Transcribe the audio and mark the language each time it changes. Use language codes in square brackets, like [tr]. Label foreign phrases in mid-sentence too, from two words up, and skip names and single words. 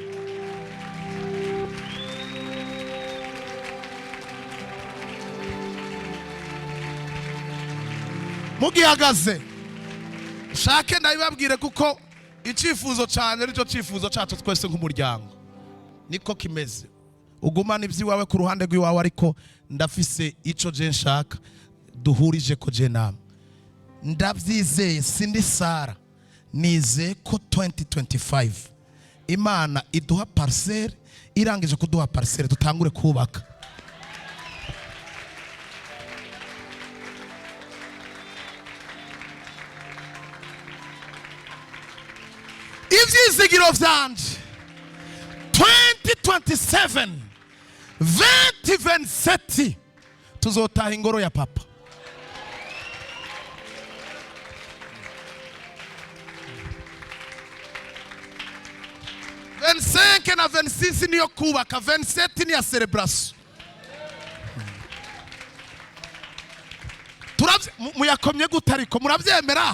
[rn] Mugihagaze shake ndabibabwire kuko icyifuzo cyane aricyo cyifuzo cyacu twese nk'umuryango niko kimeze. Ugumana iby'iwawe ku ruhande rw'iwawe, ariko ndafise ico je nshaka duhurije ko je namwe. Ndabyizeye sindi Sara, nize ko 2025 Imana iduha parcelle, irangije kuduha parcelle tutangure kubaka. Ivyizigiro vyanje 2027 2027 tuzotaha ingoro ya papa. Na 26 niyo kubaka, 27 ni ya celebration. Muyakomye gutariko murabyemera?